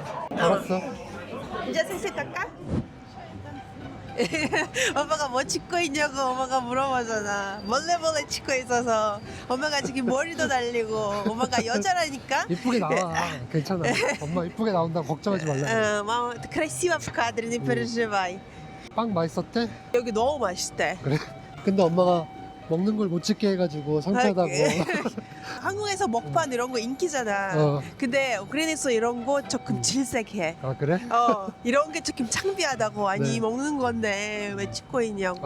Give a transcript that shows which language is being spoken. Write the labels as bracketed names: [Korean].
[Korean] 알았어. 이제 슬슬 깎아? 엄마가 뭐 찍고 있냐고 엄마가 물어보잖아. 몰래 찍고 있어서 엄마가 지금 머리도 날리고 엄마가 여자라니까. 이쁘게 나와. 괜찮아. 엄마 이쁘게 나온다고 걱정하지 말라. [Russian] Мама, ты красиво в кадре, не переживай. [Korean] 빵 맛있었대? 여기 너무 맛있대. 그래? 근데 엄마가 먹는 걸 못 찍게 해가지고 상쾌하다고. 한국에서 먹방 이런 거 인기잖아. 어. 근데 우크라이나에서 이런 거 조금 질색해. 아 그래? 이런 게 조금 창피하다고. 아니 네. 먹는 건데 왜 찍고 있냐고.